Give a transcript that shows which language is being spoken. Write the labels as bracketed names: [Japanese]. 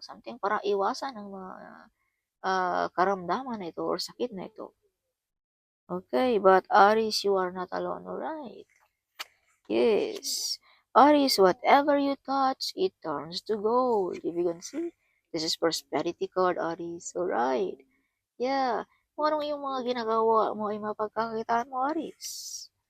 [Filipino] Something para iwasan ang mga karamdaman na ito or sakit na ito. [English] Okay, but Aries, you are not alone, alright? Yes. Aries, whatever you touch, it turns to gold. If you can see, this is prosperity card, Aries, alright? Yeah. [Filipino] Kung anong yung mga ginagawa mo ay mapagkakitaan mo, Aries.